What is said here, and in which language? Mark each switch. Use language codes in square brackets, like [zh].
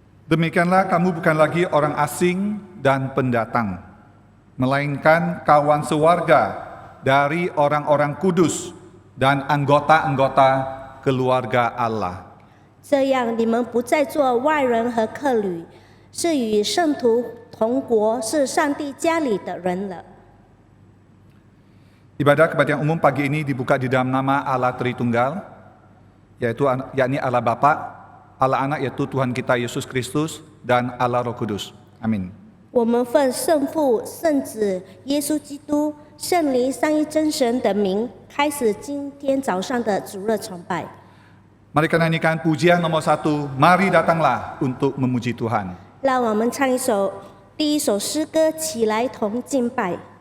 [id] Demikianlah kamu bukan lagi orang asing dan pendatang, melainkan kawan sewarga dari orang-orang kudus dan anggota-anggota keluarga Allah. [zh] 这样，你们不再做外人和客旅，是与圣徒同国，是上帝家里的人了。 [id] Ibadah kebaktian umum pagi ini dibuka di dalam nama Allah Tritunggal, yakni Allah Bapa, Allah Anak yaitu Tuhan kita Yesus Kristus, dan Allah Roh Kudus. Amin. [zh] 我们奉圣父、圣子、耶稣基督、圣灵三一真神的名，开始今天早上的主日崇拜。 [id] Mari kita nyanyikan pujian nomor 1, Mari datanglah untuk memuji Tuhan. [zh] 让我们唱第一首诗歌，起来同敬拜。